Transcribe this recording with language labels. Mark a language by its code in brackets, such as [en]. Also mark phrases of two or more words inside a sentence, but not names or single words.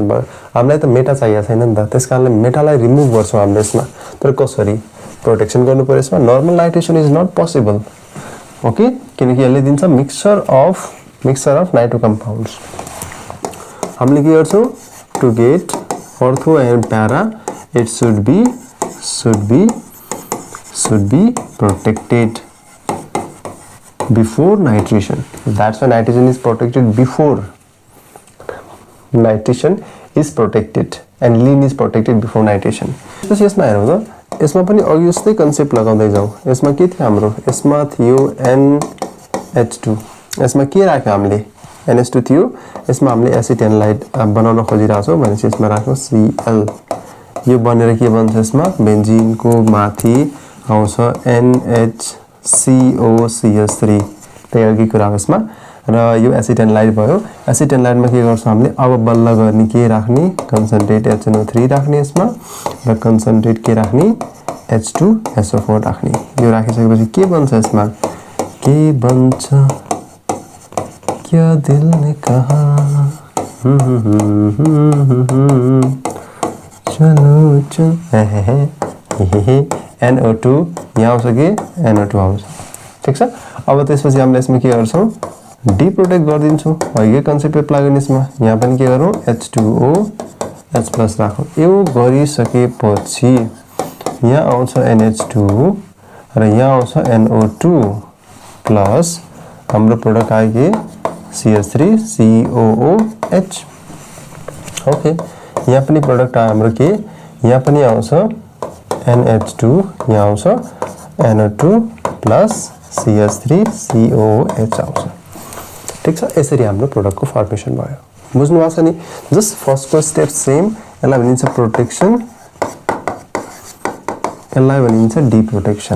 [ne] भयो हामीलाई त मेटा चाहिएको छैन नि त त्यसकारणले मेटालाई रिमुभ गर्छौं हामीले यसमा तर कसरी प्रोटेक्सन गर्नु पर्यो यसमा [en] normal nitration is not possible okay [ne] किनकि यसले दिन्छ [en] mixture of nitro compounds [ne] हामीले के गर्छौं [en] to get ortho and para it should be protected before nitration. That's why nitration is protected before. Nitration is protected. Aniline is protected before nitration. [ne] त्यसपछि यसमा हेरौँ त यसमा पनि अघि जस्तै कन्सेप्ट लगाउँदै जाउँ. यसमा के थियो हाम्रो? यसमा थियो NH2. यसमा के राख्यो हामीले? NH2 थियो. यसमा हामीले एसिटेनलाइड बनाउन खोजिरहेको छौँ भनेपछि यसमा राख्यौँ Cl. यो बनेर के बन्छ यसमा? बेन्जिनको माथि आउँछ NHCOCH3. त्यही अघि कुरा हो यसमा. र यो एसिटेनलाइड भयो. एसिटेनलाइडमा के गर्छौँ हामीले? अब बल्ल गर्ने के राख्ने? कन्सन्ट्रेट HNO3 राख्ने यसमा र कन्सन्ट्रेट के राख्ने? H2SO4 राख्ने. यो राखिसकेपछि के बन्छ यसमा? के बन्छ? [hi] क्या दिल ने कहा चलो चल [ne] NO2 यहाँ आउँछ कि NO2 आउँछ. ठिक छ. अब त्यसपछि हामीले यसमा के गर्छौँ? डिप्रोटेक्ट गरिदिन्छौँ. अघिकै कन्सेप्ट एप्लाई गर्ने यसमा. यहाँ पनि के गरौँ? H2OH+ राखौँ. यो गरिसकेपछि यहाँ आउँछ NH2 र यहाँ आउँछ NO2 प्लस हाम्रो प्रोडक्ट आयो के? CH3COOH. ओके. यहाँ पनि प्रोडक्ट आयो हाम्रो के? यहाँ पनि आउँछ NH2, यहाँ आउँछ NO2 प्लस CH3COOH आउँछ. ठीक छ. यसरी हाम्रो प्रोडक्टको फर्मेसन भयो. बुझ्नु भएको छ नि? [en] just firstको step same. [ne] यसलाई भनिन्छ प्रोटेक्सन, यसलाई भनिन्छ डिप्रोटेक्सन.